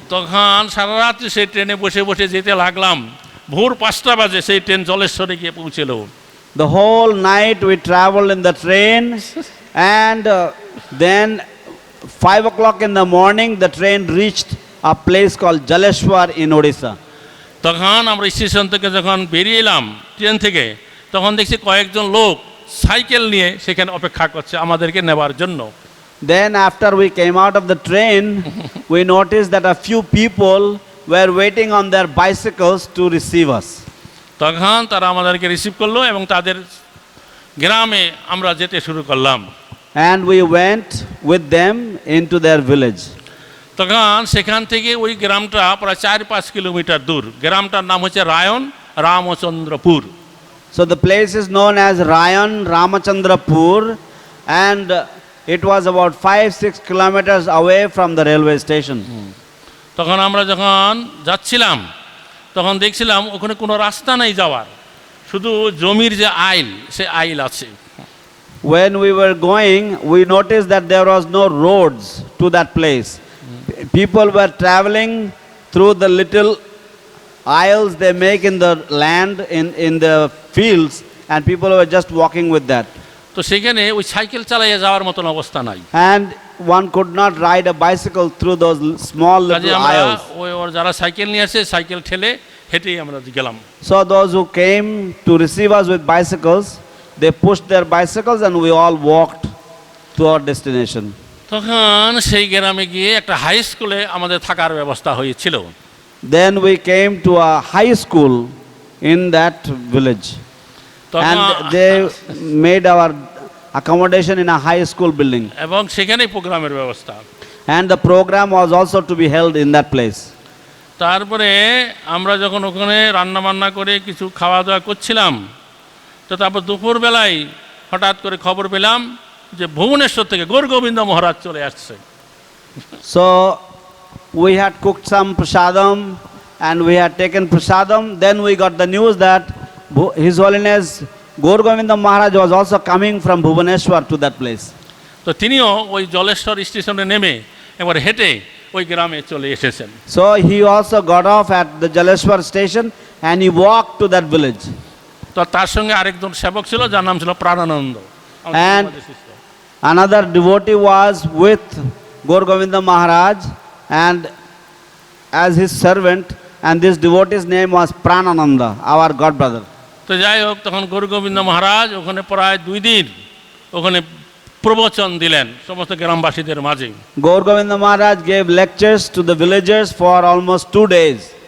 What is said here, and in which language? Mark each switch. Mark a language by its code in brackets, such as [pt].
[bn] তখন সারা রাত্রি সেই ট্রেনে বসে বসে যেতে লাগলাম। ভোর 5টা বাজে সেই ট্রেন জলেশ্বরে গিয়ে পৌঁছলো। [en] The whole night we traveled in the train, and then 5 o'clock in the morning the train reached a place called Jaleshwar in Odisha. [bn] তখন আমরা স্টেশন থেকে যখন বেরিয়ে এলাম ট্রেন থেকে, তখন দেখছি কয়েকজন লোক সাইকেল নিয়ে সেখানে অপেক্ষা করছে আমাদেরকে নেবার জন্য। [en] Then after we came out of the train, we noticed that a few people were waiting on their bicycles to receive us. [bn] তখন তারা আমাদেরকে রিসিভ করলো এবং তাদের গ্রামে আমরা যেতে শুরু করলাম। [en] And we went with them into their village. [bn] তখন সেখান থেকে ওই গ্রামটা প্রায় 4-5 কিলোমিটার দূর। গ্রামটার নাম হচ্ছে Rayan Ramchandrapur. [en] So the place is known as Rayan Ramachandrapur, and it was about 5-6 kilometers away from the railway station. [bn] তখন আমরা যখন যাচ্ছিলাম তখন দেখছিলাম ওখানে কোনো রাস্তা নেই যাওয়ার, শুধু জমির যে আইল সে আইল আছে। [en] When we were going, we noticed that there was no roads to that place. People were traveling through the little aisles they make in the land, in the fields, and people were just walking with that. [bn] তো সেখানে ওই cycle চালাইয়া যাওয়ার মতন অবস্থা নাই। [en] And one could not ride a bicycle through those small little aisles. [bn] ওই ওর যারা সাইকেল নিয়ে আসে সাইকেল ঠেলে হেঁটেই আমরা গেলাম। [en] So those who came to receive us with bicycles, they pushed their bicycles and we all walked to our destination. [bn] তখন সেই গ্রামে গিয়ে একটা হাই স্কুলে আমাদের থাকার ব্যবস্থা হয়েছিল। [en] Then we came to a high school in that village. And they made our accommodation in a high school building. [bn] এবং সেখানেই প্রোগ্রামের ব্যবস্থা। [en] And the program was also to be held in that place. [bn] তারপরে আমরা যখন ওখানে রান্না বান্না করে কিছু খাওয়া দাওয়া করছিলাম, তো তারপর দুপুরবেলায় হঠাৎ করে খবর পেলাম যে ভুবনেশ্বর থেকে গৌরগোবিন্দ মহারাজ চলে আসছে। [en] So we had cooked some prasadam and we had taken prasadam. Then we got the news that His Holiness Gauranga Maharaj was also coming from Bhubaneswar to that place. [bn] তো তিনিও ওই জলেশ্বর স্টেশনে নেমে একবার হেঁটে ওই গ্রামে চলে এসেছেন। [en] So he also got off at the Jaleshwar station and he walked to that village. [bn] তো তার সঙ্গে আরেকজন সেবক ছিল যার নাম ছিল প্রাণানন্দ। [en] And another devotee was with Gauranga Maharaj and as his servant, and this devotee's name was Pranananda, our god brother. [bn] তো যাই হোক, তখন গৌরগোবিন্দ মহারাজ ওখানে প্রায় 2 দিন ওখানে প্রবচন দিলেন সমস্ত গ্রামবাসীদের মাঝে। [en] Gauranga Maharaj gave lectures to the villagers for almost 2 days.